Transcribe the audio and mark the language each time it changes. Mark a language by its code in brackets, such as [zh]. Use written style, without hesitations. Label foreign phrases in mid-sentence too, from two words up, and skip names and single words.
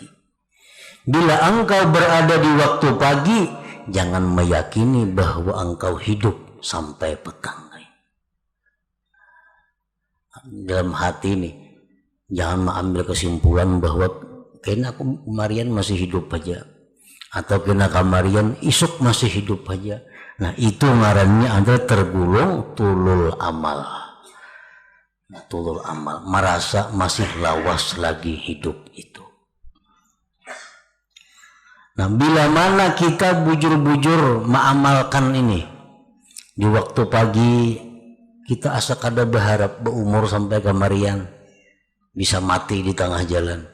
[id] Bila engkau berada di waktu pagi, jangan meyakini bahwa engkau hidup sampai petang. Dalam hati ini, jangan mengambil kesimpulan bahwa kayaknya aku kemarin masih hidup aja, atau [bjn] kena kamarian isuk masih hidup aja. [id] Nah, itu ngarannya adalah tergulung tulul amal. Nah, tulul amal, merasa masih lawas lagi hidup itu. Nah, bila mana kita bujur-bujur mengamalkan ini, di waktu pagi kita asa kada berharap berumur sampai kamarian, bisa mati di tengah jalan.